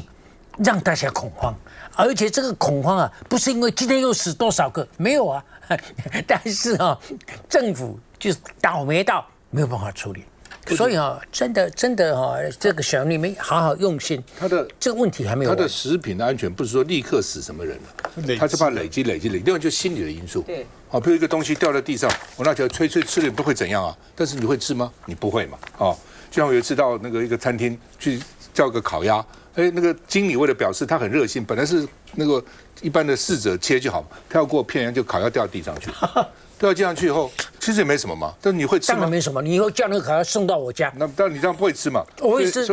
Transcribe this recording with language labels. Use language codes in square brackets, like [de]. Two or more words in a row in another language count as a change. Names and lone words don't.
[zh] 讓大家恐慌，而且這個恐慌啊，不是因為今天又死多少個，沒有啊，但是政府就倒霉到沒有辦法處理，所以真的這個小你們好好用心，他的這個問題還沒有。他的食品的安全不是說立刻死什麼人了，他是怕累積，另外就是心理的因素。对，比如一個東西掉在地上，我拿起來吹吃了不會怎樣啊，但是你會吃嗎？你不會嘛，就像我有一次到那個一個餐廳去叫個烤鴨。那個經理為了表示他很熱心，本來是那個一般的侍者切就好，他要給我騙人，就烤鴨掉地上去，掉地上去以後，其實也沒什麼嘛。但是你會吃嗎？當然沒什麼，你以後叫那個烤鴨送到我家。那當然你這樣不會吃嘛。我會吃。